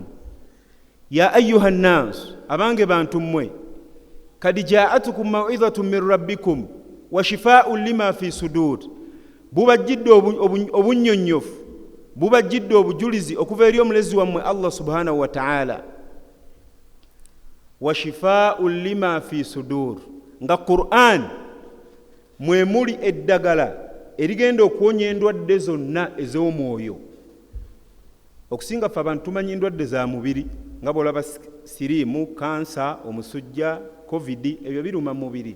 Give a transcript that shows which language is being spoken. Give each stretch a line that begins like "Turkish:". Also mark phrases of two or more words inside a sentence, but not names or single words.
Arabic: يا أيها الناس
Ganda: أبانغ بانتم
Arabic: قد جاءتكم موعظة من ربكم وشفاء لما في صدور.
Ganda: buba jiddo obunyonyofu, buba jiddo obujulizi okuva eri omulezi wammwe Allah
Arabic: سبحانه وتعالى, وشفاء لما في الصدور,
Ganda: nga Qur'an mwe muli eddagala erigenda okuwonya endwadde zonna ez'omwoyo. Okusinga ffe abantu tumanyi endwadde za mubiri nga bw'olaba siriimu, kansa, omusujja, covid, ebyo biruma mubiri.